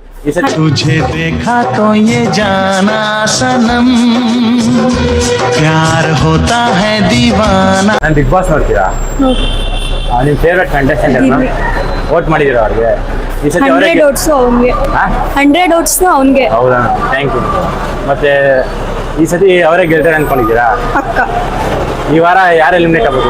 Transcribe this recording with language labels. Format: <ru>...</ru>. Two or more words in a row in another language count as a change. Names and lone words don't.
<kn>ಈ ಸತಿ</kn> <hi>तुझे देखा तो ये जाना सनम प्यार होता है दीवाना।</hi> <kn>ನಾನು ಬಿಗ್ ಬಾಸ್ ನೋಡ್ತೀರಾ? ನಿಮ್ಮ ಫೇವ್ರೆಟ್ ಕಂಟೆಸ್ಟೆಂಟ್ ಯಾರು? ವೋಟ್ ಮಾಡಿದ್ದೀರಾ ಅವ್ರಿಗೆ? ಈ ಸತಿ ಅವರೇ 100 ಓಟ್ಸು ಅವನಿಗೆ, 100 ಓಟ್ಸು ಅವನಿಗೆ. ಹೌದಾ,</kn> <en>thank you.</en> <kn>ಮತ್ತೆ ಈ ಸತಿ ಅವರೇ ಗೆಲ್ತಾರೆ ಅನ್ಕೊಂಡಿದ್ದೀರಾ? ಪಕ್ಕ. ಈ ವಾರ ಯಾರು ಎಲಿಮಿನೇಟ್ ಆಗ್ಬೋದು?</kn>